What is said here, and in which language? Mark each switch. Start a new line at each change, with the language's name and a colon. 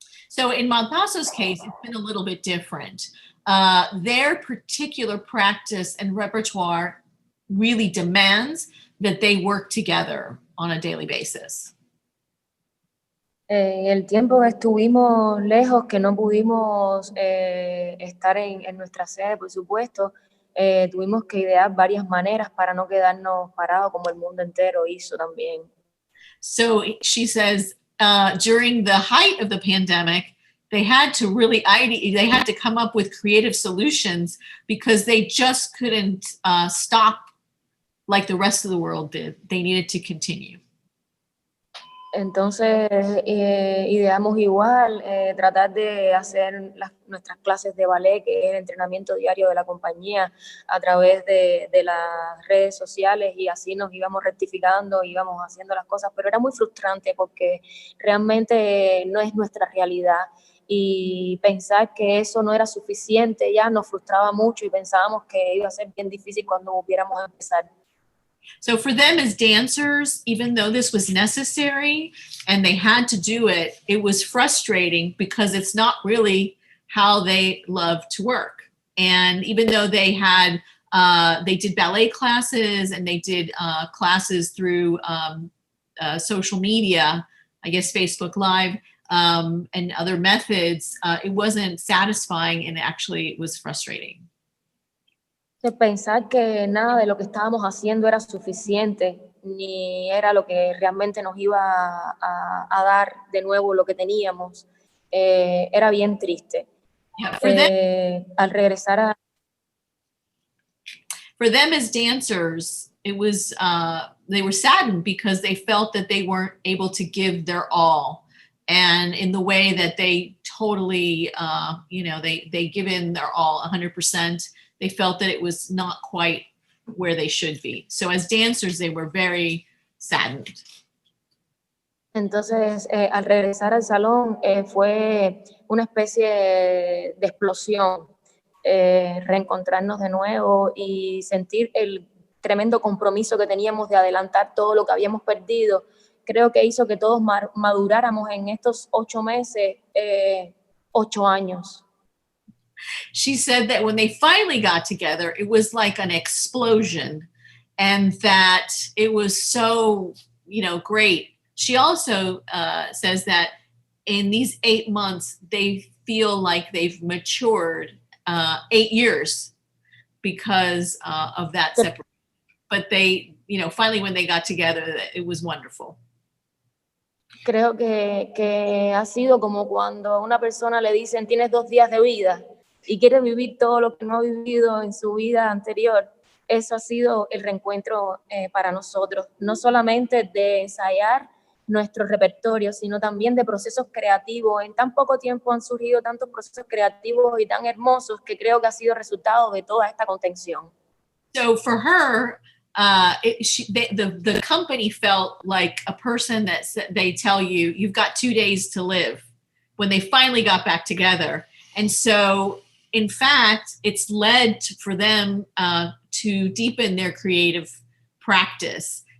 English: So in Malpaso's case, it's been a little bit different. Their particular practice and repertoire really demands that they work together on a daily basis.
Spanish: El tiempo que estuvimos lejos, que no pudimos estar en nuestra sede, por supuesto, tuvimos que idear varias maneras para no quedarnos parados como el mundo entero hizo también.
English: So she says, during the height of the pandemic, they had to really they had to come up with creative solutions because they just couldn't stop like the rest of the world did. They needed to continue.
Spanish: Entonces, ideamos igual, tratar de hacer nuestras clases de ballet, que es el entrenamiento diario de la compañía, a través de las redes sociales, y así nos íbamos rectificando, íbamos haciendo las cosas, pero era muy frustrante porque realmente no es nuestra realidad, y pensar que eso no era suficiente ya nos frustraba mucho y pensábamos que iba a ser bien difícil cuando hubiéramos empezar.
English: So for them as dancers, even though this was necessary and they had to do it, it was frustrating because it's not really how they love to work. And even though they had, they did ballet classes and they did classes through social media, I guess Facebook Live, and other methods, it wasn't satisfying and actually it was frustrating.
Spanish: Pensar que nada de lo que estábamos haciendo era suficiente, ni era lo que realmente nos iba a dar de nuevo lo que teníamos, era bien triste.
English: Yeah,
Spanish: al regresar
English: for them as dancers, it was they were saddened because they felt that they weren't able to give their all, and in the way that they totally, they give in their all 100%. They felt that it was not quite where they should be. So as dancers, they were very saddened.
Spanish: Entonces, al regresar al salón, fue una especie de explosión, reencontrarnos de nuevo y sentir el tremendo compromiso que teníamos de adelantar todo lo que habíamos perdido. Creo que hizo que todos maduráramos en estos 8 meses, 8 años.
English: She said that when they finally got together, it was like an explosion and that it was so, great. She also says that in these 8 months, they feel like they've matured 8 years because of that separation. But they, finally when they got together, it was wonderful.
Spanish: Creo que ha sido como cuando a una persona le dicen tienes 2 días de vida y quiere vivir todo lo que no ha vivido en su vida anterior. Eso ha sido el reencuentro para nosotros, no solamente de ensayar nuestro repertorio, sino también de procesos creativos. En tan poco tiempo han surgido tantos procesos creativos y tan hermosos que creo que ha sido resultado de toda esta contención.
English: So for her, the company felt like a person that they tell you, you've got 2 days to live when they finally got back together. And so, in fact, it's led for them to deepen their creative practice.